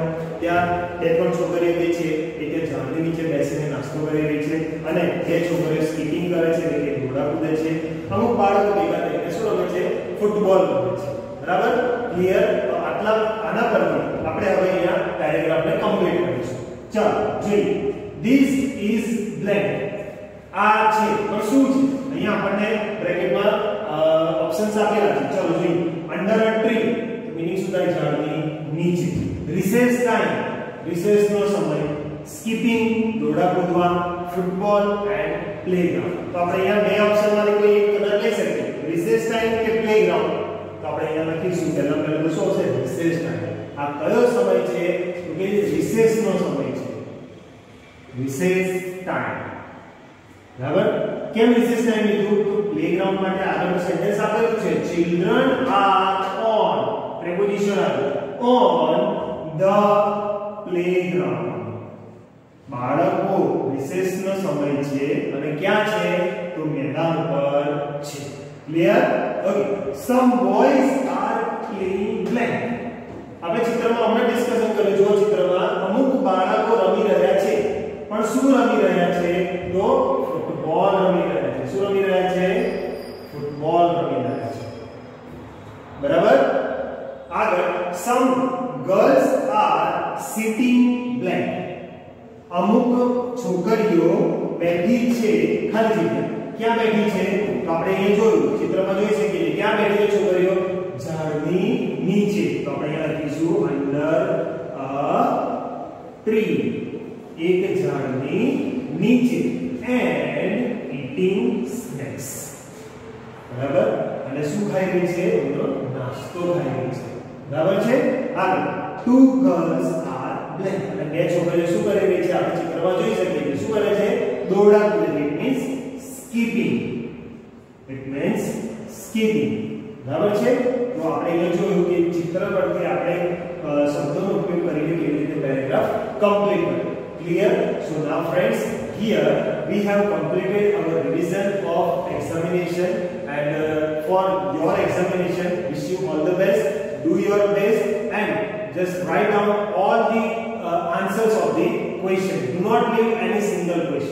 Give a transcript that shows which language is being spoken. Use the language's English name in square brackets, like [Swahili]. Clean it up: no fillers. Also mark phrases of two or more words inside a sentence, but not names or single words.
[Gujarati] ત્યાં બે ત્રણ છોકરીઓ જે છે એ તે ઝાડની નીચે બેસીને નાસ્તો કરી રહી છે અને બે છોકરીઓ સ્કીપિંગ કરે છે એટલે કે દોરડા કૂદે છે. અમુક બાળકો ભેગા થઈને શું રમે છે? ફૂટબોલ રમે છે. બરાબર? ક્લિયર? તો આના પરથી આપણે હવે અહીંયા પેરેગ્રાફને કમ્પ્લીટ કરીશું. ચાલો જોઈએ. [English] This is blank. [Gujarati] આ છે પણ શું છે? અહીંયા આપણને બ્રેકેટમાં ઓપ્શન્સ આપેલા છે. ચાલો જોઈએ. [English] Under a tree [Gujarati] મીનિંગ શું થાય? ઝાડની નીચે. [English] Recess time [Gujarati] રિસેસનો સમય. Skipping દોરડા કૂદવા. [English] Football and playground. [Gujarati] તો આપણે અહીંયા બે ઓપ્શનમાંથી કોઈ એક કદાચ લઈ શકીએ. [English] Recess time કે playground. [Gujarati] તો આપણે અહીંયા લખીશું પહેલા તો શું હશે? [English] Recess time. [Gujarati] આ કયો સમય છે? તો કે રિસેસનો સમય છે. [English] Recess time. [Gujarati] બરાબર? કેમ [English] recess time [Gujarati] લીધું? તો પ્લેગ્રાઉન્ડ માટે આગળનું સેન્ટેન્સ આપેલું છે. [English] Children are on preposition on the playground. [Gujarati] બાળકો રિસેસનો સમય છે અને ક્યાં છે? તો મેદાન પર છે. ક્લિયર? ઓકે. [English] Some boys are playing blank. [Gujarati] આપણે ચિત્રમાં હમણાં ડિસ્કશન કર્યું. જો ચિત્રમાં અમુક બાળકો રમી રહ્યા છે પણ શું રમી રહ્યા છે? તો ફૂટબોલ રમી રહ્યા છે. શું રમી રહ્યા છે? ફૂટબોલ રમી રહ્યા છે. બરાબર? [English] આગળ some girls are sitting blank. [Gujarati] અમુક છોકરીઓ બેઠી છે ખાલી જગ્યા. ક્યાં બેઠી છે? તો આપણે અહીંયા જોયું ચિત્રમાં જોઈ શકીએ છીએ. ક્યાં બેઠી છે છોકરીઓ? ઝાડની નીચે. તો આપણે અહીંયા લખીશું [English] under a tree. [Gujarati] એક ઝાડની નીચે [English] and eating snacks. [Gujarati] બરાબર? અને શું ખાઈ રહી છે? એનો નાસ્તો ખાઈ રહી છે. બરાબર છે? આગળ [English] two girls are blank. [Gujarati] અને બે છોકરીઓ શું કરી રહી છે? આપણે ચિત્રમાં જોઈ શકીએ છીએ. શું કરે છે? દોરડા કૂદે છે. [English] It means skipping. It means skipping. [Gujarati] બરાબર છે? તો આપણે એ જોયું કે ચિત્ર પરથી આપણે શબ્દોનો ઉપયોગ કરીને કેવી રીતે પેરેગ્રાફ કમ્પ્લીટ કરીએ. [English] Clear? So now friends, here we have completed our revision of examination and for your examination wish you all the best. Do your best and just write down all the answers of the question. Do not leave any single question.